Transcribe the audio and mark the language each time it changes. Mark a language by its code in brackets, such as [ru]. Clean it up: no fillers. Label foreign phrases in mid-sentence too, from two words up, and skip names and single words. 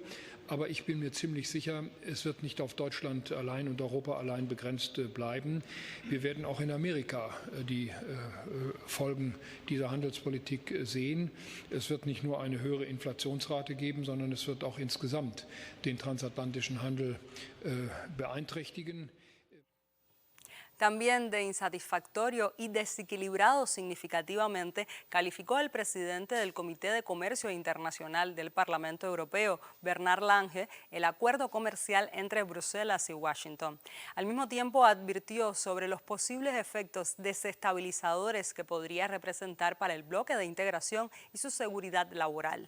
[de] Aber ich bin mir ziemlich sicher, es wird nicht auf Deutschland allein und Europa allein begrenzt bleiben. Wir werden auch in Amerika die Folgen dieser Handelspolitik sehen. Es wird nicht nur eine höhere Inflationsrate geben, sondern es wird auch insgesamt den transatlantischen Handel beeinträchtigen. [es] También de insatisfactorio y desequilibrado significativamente calificó el presidente del Comité de Comercio Internacional del Parlamento Europeo, Bernard Lange, el acuerdo comercial entre Bruselas y Washington. Al mismo tiempo advirtió sobre los posibles efectos desestabilizadores que podría representar para el bloque de integración y su seguridad laboral.